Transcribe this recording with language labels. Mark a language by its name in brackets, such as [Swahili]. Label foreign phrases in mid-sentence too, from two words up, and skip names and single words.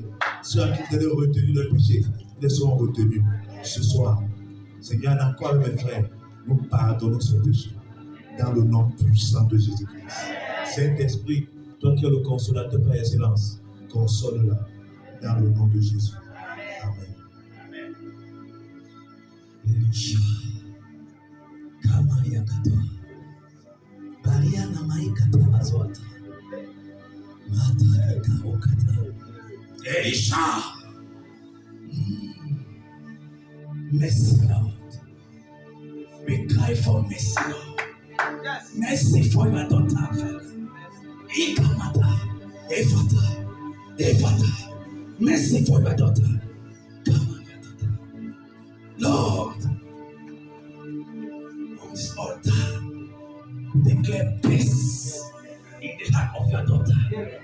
[French] Ceux à qui vous allez retenir leurs péchés, ils les seront retenus. Ce soir, Seigneur, encore mes frères, nous pardonnons ce péché dans le nom puissant de Jésus-Christ. Saint-Esprit, toi qui es le consolateur par excellence, console-la dans le nom de Jésus. Amen. Elisha, kama yakatoa Bariana maikata azwata mata yakaokata Elisha. [English] Mercy, Lord. We cry for mercy, Lord. Yes. Mercy for your daughter. Ikamata, Efata, Efata. Mercy for your daughter. Lord, on this altar, declare peace in the heart of your daughter.